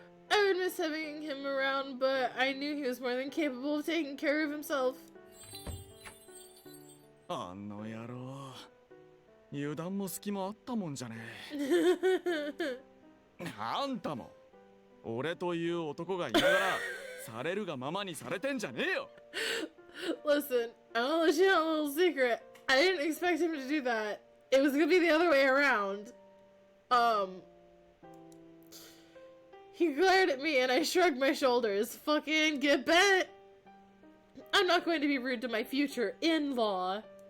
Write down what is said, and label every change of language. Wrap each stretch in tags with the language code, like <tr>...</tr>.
<en>I would miss having him around, but I knew he was more than capable of taking care of himself.</en> <ja>あの野郎油断も隙もあったもんじゃねえあんたも俺という男がいながらされるがままにされてんじゃねえよ</ja> <en>Listen, I'll let you know a little secret. I didn't expect him to do that. It was gonna be the other way around. He glared at me and I shrugged my shoulders. Fucking get bent! I'm not going to be rude to my future in-law.</en>